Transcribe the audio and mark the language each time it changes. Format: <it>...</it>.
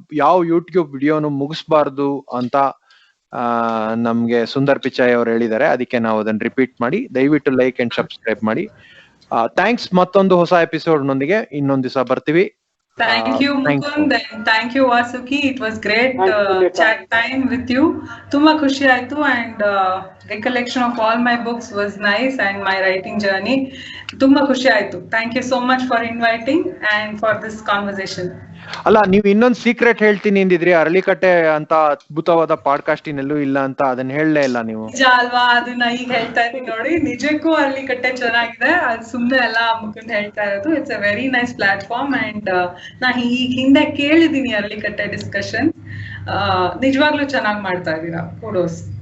<kn>yav YouTube video nu mugisbardu anta ನಮ್ಗೆ ಸುಂದರ್ ಪಿಚಾಯ್ ಅವರು ಹೇಳಿದ್ದಾರೆ. ಅದಕ್ಕೆ ನಾವು ಅದನ್ನ ರಿಪೀಟ್ ಮಾಡಿ, ದಯವಿಟ್ಟು ಲೈಕ್ ಅಂಡ್ ಸಬ್ಸ್ಕ್ರೈಬ್ ಮಾಡಿ. ಥ್ಯಾಂಕ್ಸ್. ಮತ್ತೊಂದು ಹೊಸ ಎಪಿಸೋಡ್ ನೊಂದಿಗೆ ಇನ್ನೊಂದ್ ದಿವಸ ಬರ್ತೀವಿ.</kn> <en>Thank you Mukund, and thank you Vasuki. It was great chat time with you.</en> <kn>Tumba khushi aitu,</kn> <en>and recollection of all my books was nice, and my writing journey tumba khushi aitu. Thank you so much for inviting and for this conversation.</en> <kn>ಅಲ್ಲ, ನೀವು ಇನ್ನೊಂದು secret ಹೇಳ್ತೀನಿ ಅಂದಿದ್ರಿ, ಅರಳಿಕಟ್ಟೆ ಅಂತ ಅದ್ಭುತವಾದ podcast ಇನ್ನೆಲ್ಲೂ ಇಲ್ಲ ಅಂತ, ಅದನ್ನ ಹೇಳಲೇ ಇಲ್ಲ ನೀವು. ನಿಜ ಅಲ್ವಾ? ಅದನ್ನ ಈಗ ಹೇಳ್ತಾ ಇದ್ದೀನಿ ನೋಡಿ. ನಿಜಕ್ಕೂ ಅರಳಿಕಟ್ಟೆ ಚೆನ್ನಾಗಿದೆ, ಅದು ಸುಮ್ಮನೆ ಎಲ್ಲ ಮುಖಂಡ್ ಹೇಳ್ತಾ ಇರೋದು.</kn> <en>It's a very nice platform.</en> <kn>And ನಾ ಈಗ ಹಿಂದೆ ಕೇಳಿದೀನಿ ಅರಳಿಕಟ್ಟೆ ಡಿಸ್ಕಷನ್, ನಿಜವಾಗ್ಲೂ ಚೆನ್ನಾಗಿ ಮಾಡ್ತಾ ಇದ್ದೀರಾ. ಕುಡೋಸ್.</kn>